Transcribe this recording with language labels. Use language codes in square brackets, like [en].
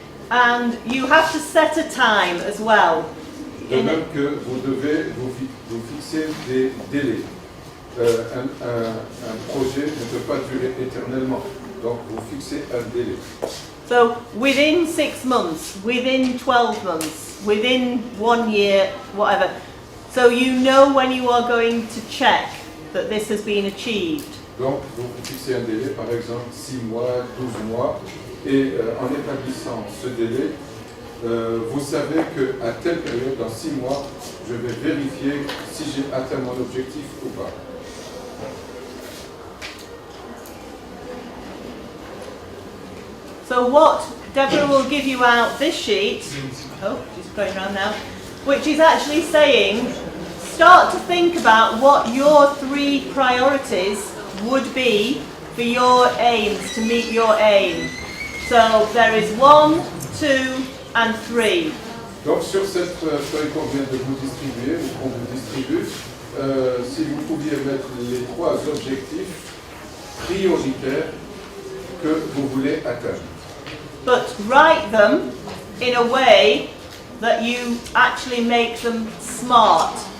[en] And you have to set a time as well. [fr] De même que vous devez vous fixer des délais. Un projet ne peut pas durer éternellement, donc vous fixez un délai. [en] So within 6 months, within 12 months, within 1 year, whatever. So you know when you are going to check that this has been achieved. [fr] Donc vous fixez un délai, par exemple 6 mois, 12 mois, et en établissant ce délai, vous savez qu'à telle période, dans 6 mois, je vais vérifier si j'ai atteint mon objectif ou pas. [en] So what Deborah will give you out this sheet, oh, she's going around now, which is actually saying, start to think about what your 3 priorities would be for your aims, to meet your aim. So there is 1, 2 and 3. [fr] Donc sur cette feuille qu'on vient de vous distribuer, ou qu'on vous distribue, si vous pouviez mettre les 3 objectifs prioritaires que vous voulez atteindre. [en] But write them in a way that you actually make them smart.